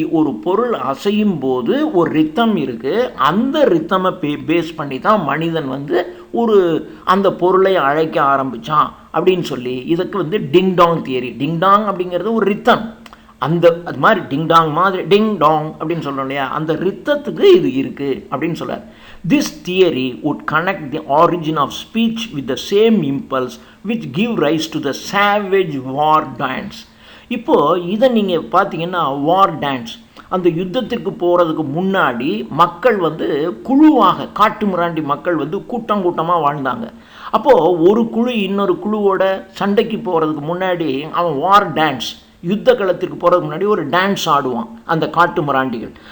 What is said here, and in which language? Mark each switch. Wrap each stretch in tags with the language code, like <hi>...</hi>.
<ta>ஒரு பொருள் அசையும் போது ஒரு ரித்தம் இருக்குது, அந்த ரித்தமை பேஸ் பண்ணி தான் மனிதன் அந்த பொருளை அழைக்க ஆரம்பித்தான் அப்படின்னு சொல்லி இதுக்கு டிங் டாங் தியரி. டிங் டாங் அப்படிங்கிறது ஒரு ரித்தம், அது மாதிரி டிங் டாங் மாதிரி டிங் டாங் அப்படின்னு சொல்கிறோம் இல்லையா, அந்த ரித்தத்துக்கு இது இருக்குது அப்படின்னு சொல்கிறார்.</ta> <en>This theory would connect the origin of speech with the same impulse which give rise to the savage war dance.</en> <ta>இப்போது இதை நீங்கள் பார்த்தீங்கன்னா வார் டான்ஸ், அந்த யுத்தத்திற்கு போகிறதுக்கு முன்னாடி மக்கள் குழுவாக, காட்டு மிராண்டி மக்கள் கூட்டமாக வாழ்ந்தாங்க. அப்போது ஒரு குழு இன்னொரு குழுவோட சண்டைக்கு போகிறதுக்கு முன்னாடி அவன் வார் டான்ஸ், யுத்த களத்திற்கு போகிறதுக்கு முன்னாடி ஒரு டான்ஸ் ஆடுவான் அந்த காட்டு மிராண்டிகள்.</ta>